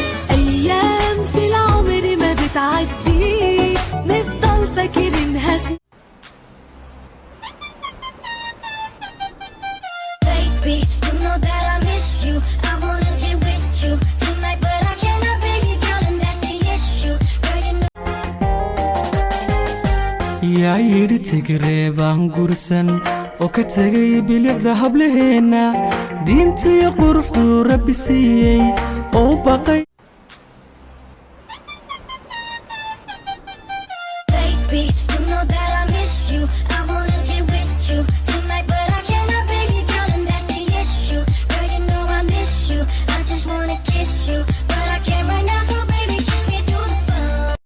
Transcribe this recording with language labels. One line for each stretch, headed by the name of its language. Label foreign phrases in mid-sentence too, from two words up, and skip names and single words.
Arabic: أيام في العمر ما بتعديش، نفضل فاكرينها سنين.
English: Baby, you know that I miss you. I wanna get with you tonight, but I cannot, baby girl, and that's the issue. Girl, you know
Somali: Yaa yidhi Tigreebaan gursan, oo ka tegay bilicda hablaheenna, diinta iyo quruxdu Rabbi siiyey, oo baqay.
English: Baby, you know that I miss you. I wanna get with you tonight, but I cannot, baby girl, and that's the issue. Girl, you know I miss you. I just wanna kiss you, but I can't right now, so baby, kiss me through the phone.